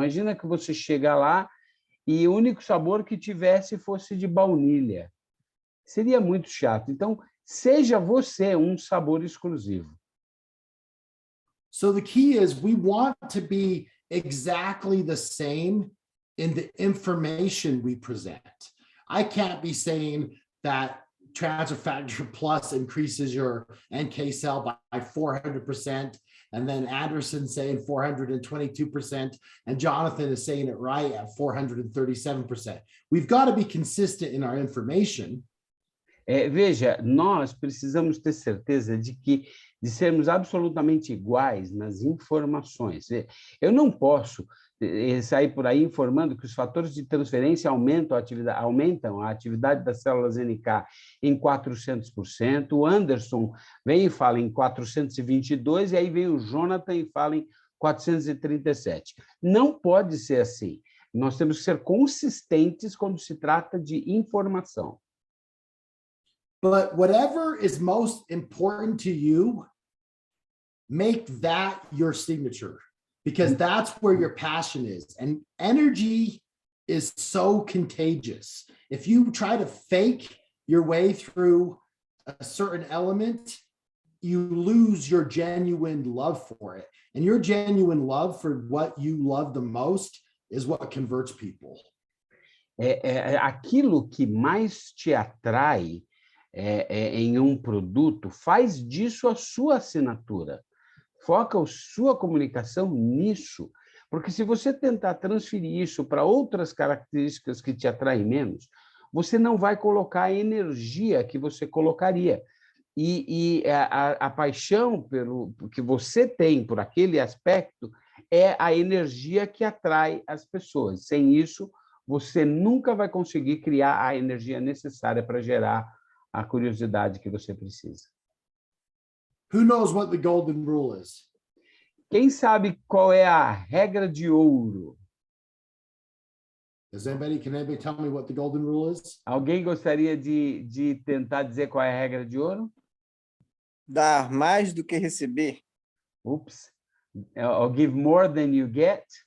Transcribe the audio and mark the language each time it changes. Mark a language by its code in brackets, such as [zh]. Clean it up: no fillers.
[pt] Imagina que você chega lá e o único sabor que tivesse fosse de baunilha. Seria muito chato. Então, seja você um sabor exclusivo. [en] So the key is we want to be exactly the same in the information we present. I can't be saying that transfer factor plus increases your NK cell by 400%, and then Anderson saying 422%, and Jonathan is saying it right at 437%. We've got to be consistent in our information. [pt] Veja, nós precisamos ter certeza de sermos absolutamente iguais nas informações. Eu não posso sair por aí informando que os fatores de transferência aumentam a atividade das células NK em 400%, o Anderson vem e fala em 422%, e aí vem o Jonathan e fala em 437%. Não pode ser assim. Nós temos que ser consistentes quando se trata de informação. [en] But whatever is most important to you, make that your signature, because that's where your passion is. And energy is so contagious. If you try to fake your way through a certain element, you lose your genuine love for it. And your genuine love for what you love the most is what converts people. [pt] Aquilo que mais te atrai em um produto, faz disso a sua assinatura. Foca a sua comunicação nisso. Porque se você tentar transferir isso para outras características que te atraem menos, você não vai colocar a energia que você colocaria. E a paixão que você tem por aquele aspecto é a energia que atrai as pessoas. Sem isso, você nunca vai conseguir criar a energia necessária para gerar a curiosidade que você precisa. [en] Who knows what the golden rule is? [pt] Quem sabe qual é a regra de ouro? [en] Can anybody tell me what the golden rule is? [pt] Alguém gostaria de tentar dizer qual é a regra de ouro? Dar mais do que receber. Oops. [en] Or give more than you get?